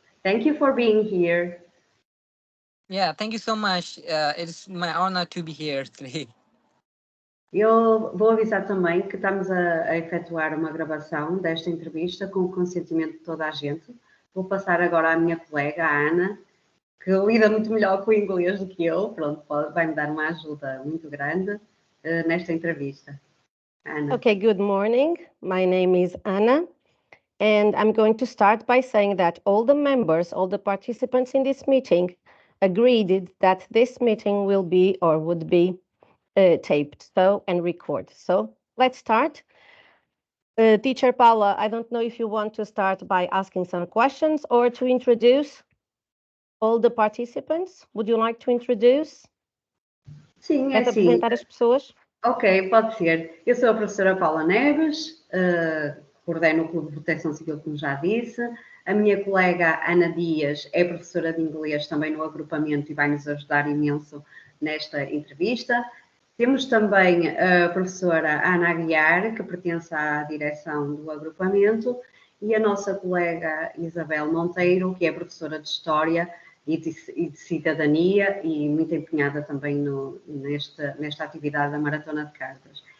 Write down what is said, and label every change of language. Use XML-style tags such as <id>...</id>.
<en>Thank you for being here. Yeah, thank you so much. It's my honor to be here today.</en> <pt>Eu vou avisar também que estamos a efetuar uma gravação desta entrevista com o consentimento de toda a gente. Vou passar agora à minha colega, a Ana, que lida muito melhor com o inglês do que eu. Pronto, vai-me dar uma ajuda muito grande nesta entrevista. Ana.</pt> <en>Okay, good morning. My name is Anna. And I'm going to start by saying that all the members, all the participants in this meeting agreed that this meeting will be or would be taped and recorded. So let's start. Teacher Paula, I don't know if you want to start by asking some questions or to introduce all the participants. Would you like to introduce?</en> <pt>Sim, é assim. Apresentar as pessoas? Ok, pode ser. Eu sou a professora Paula Neves, coordeno o Clube de Proteção Civil, como já disse. A minha colega Ana Dias é professora de inglês também no agrupamento e vai nos ajudar imenso nesta entrevista. Temos também a professora Ana Aguiar, que pertence à direção do agrupamento, e a nossa colega Isabel Monteiro, que é professora de História e de Cidadania e muito empenhada também nesta atividade da Maratona de Cartas.</pt>